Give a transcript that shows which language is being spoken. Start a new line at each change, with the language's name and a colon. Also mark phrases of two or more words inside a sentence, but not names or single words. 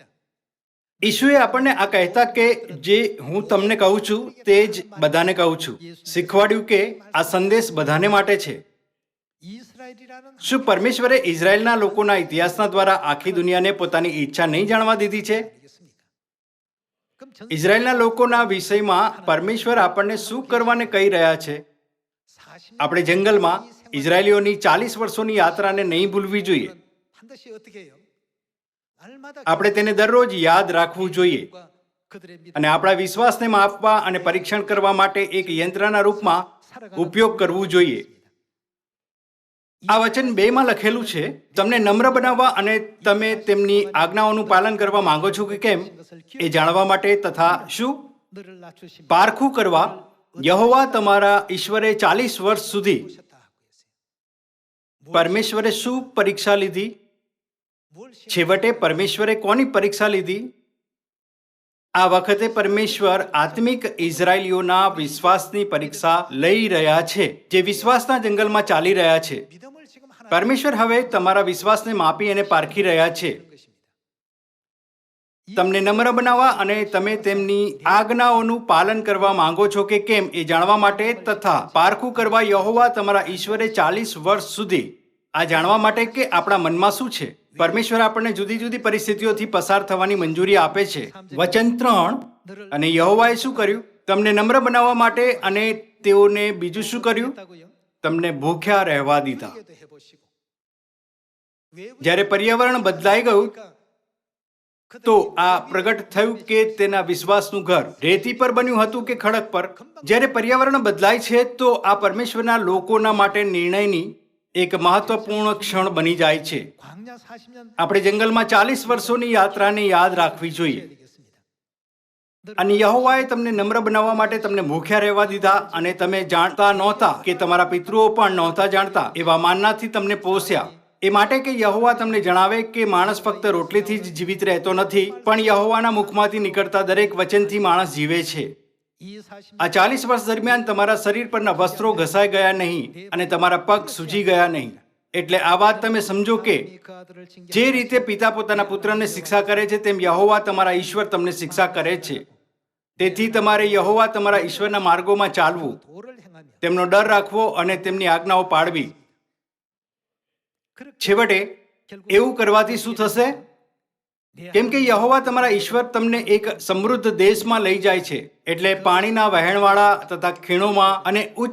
Gujarati: ઈશુએ આપણને આ કહેતા કે જે હું તમને કહું છું તે જ બધાને કહું છું શીખવાડ્યું કે આ સંદેશ બધાને માટે છે. 이스라엘이라는 શું પરમેશ્વરે ઇઝરાયલના લોકોના ઇતિહાસના દ્વારા આખી દુનિયાને પોતાની ઈચ્છા નહીં જાણવા દીધી છે?
Korean: 아니겠습니까? 그럼 전
Gujarati: ઇઝરાયલના લોકોના વિષયમાં પરમેશ્વર આપણને શું કરવાને કહી રહ્યા છે? 40 આપણે જંગલમાં ઇઝરાયલીઓની 40 વર્ષોની યાત્રાને નહીં ભૂલવી જોઈએ.
Korean: 반드시 어떻게 해요? 날마다
Gujarati: આપણે તેને દરરોજ યાદ રાખવું જોઈએ
Korean: 그들의 믿음
Gujarati: અને આપણા વિશ્વાસને માપવા અને પરીક્ષણ કરવા માટે એક યંત્રના રૂપમાં ઉપયોગ કરવું જોઈએ. આ વચન 2 માં લખેલું છે, તમને નમ્ર બનાવવા અને તમે તેમની આજ્ઞાઓનું પાલન કરવા માંગો છો કે કેમ એ જાણવા માટે તથા શું
Korean: 너를 낮추심
Gujarati: પારખું કરવા યહોવા તમારા ઈશ્વરે 40 વર્ષ સુધી
Korean: 보셨다 하고 있어요.
Gujarati: પરમેશ્વરે શું પરીક્ષા લીધી?
Korean: 뭘 시험-
Gujarati: છેવટે પરમેશ્વરે કોની પરીક્ષા લીધી? આ વખતે પરમેશ્વર આત્મિક ઇઝરાયલીઓના વિશ્વાસની પરીક્ષા લઈ રહ્યા છે, જે વિશ્વાસના જંગલમાં ચાલી રહ્યા છે.
Korean: 믿음을 지금 하나
Gujarati: પરમેશ્વર હવે તમારા વિશ્વાસને માપી અને પારખી રહ્યા છે. 것입니다. તમને નમ્ર બનાવવા અને તમે તેમની આજ્ઞાઓનું પાલન કરવા માંગો છો કે કેમ એ જાણવા માટે તથા પારખું કરવા યહોવા તમારા ઈશ્વરે 40 વર્ષ સુધી આ જાણવા માટે કે આપણા મનમાં શું છે. પરમેશ્વર આપણને જુદી જુદી પરિસ્થિતિઓથી પસાર થવાની મંજૂરી આપે છે. વચન 3, અને યહોવાએ શું કર્યું? તમને નમ્ર બનાવવા માટે અને તેઓને બીજું શું કર્યું? 했다고요? તમને ભૂખ્યા રહેવા દીધા.
Korean: 우리에게도 해보시고. 왜
Gujarati: જ્યારે પર્યાવરણ બદલાઈ ગયું 그들이 તો આ પ્રગટ થયું કે તેના વિશ્વાસનું ઘર રેતી પર બન્યું હતું કે ખડક પર. જ્યારે પર્યાવરણ બદલાય છે તો આ પરમેશ્વરના લોકોના માટે નિર્ણયની એક મહત્વપૂર્ણ ક્ષણ બની જાય છે.
Korean: 광야 40년
Gujarati: આપણે જંગલમાં 40 વર્ષોની યાત્રાને યાદ રાખવી જોઈએ. 되겠습니다. અને યહોવાએ તમને નમ્ર બનાવવા માટે તમને ભૂખ્યા રહેવા દીધા અને તમે જાણતા નહોતા કે તમારા પિતૃઓ પણ નહોતા જાણતા એવા માનનાથી તમને પોસ્યા. એ માટે કે યહોવા તમને જણાવે કે માણસ ફક્ત રોટલીથી જ જીવિત રહેતો નથી, પણ યહોવાના મુખમાંથી નીકળતા દરેક વચનથી માણસ જીવે છે.
Korean: 이 40년
Gujarati: આ 40 વર્ષ દરમિયાન તમારા શરીર પરના વસ્ત્રો ઘસાઈ ગયા નહીં અને તમારા પગ સૂજી ગયા નહીં. એટલે આ વાત તમે સમજો કે
Korean: 그 아들을 징계
Gujarati: જે રીતે પિતા પોતાના પુત્રને શિક્ષા કરે છે તેમ યહોવા તમારા ઈશ્વર તમને શિક્ષા કરે છે. તેથી તમારે યહોવા તમારા ઈશ્વરના માર્ગોમાં ચાલવું,
Korean: 도를 행하며
Gujarati: તેમનો ડર રાખવો અને તેમની આજ્ઞાઓ પાળવી. છેવટે એવું કરવાથી શું થશે? કેમ કે યહોવા તમારા ઈશ્વર તમને એક સમૃદ્ધ દેશમાં લઈ જાય છે, એટલે પાણીના વહેણવાળા તથા ખીણોમાં અને ઉચ્ચ